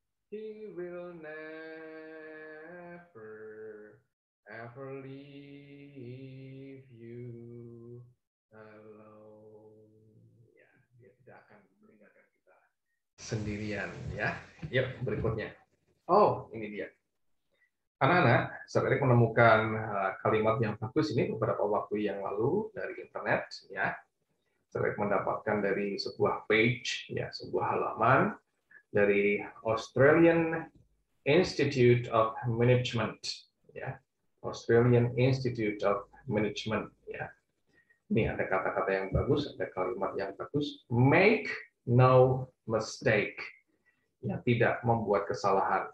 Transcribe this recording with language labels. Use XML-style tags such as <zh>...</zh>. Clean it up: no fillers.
<en>He will never, ever leave you alone.</en> <id>Ya, dia tidak akan meninggalkan kita sendirian, ya. Yuk, berikutnya. Oh, ini dia. Anak-anak, Sir Eric menemukan kalimat yang bagus ini beberapa waktu yang lalu dari internet, ya. Sir Eric mendapatkan dari sebuah page, ya, sebuah halaman dari Australian Institute of Management, ya. Australian Institute of Management, ya. Ini ada kata-kata yang bagus, ada kalimat yang bagus.</id> <en>Make no mistake.</en> <id>Ya, tidak membuat kesalahan.</id>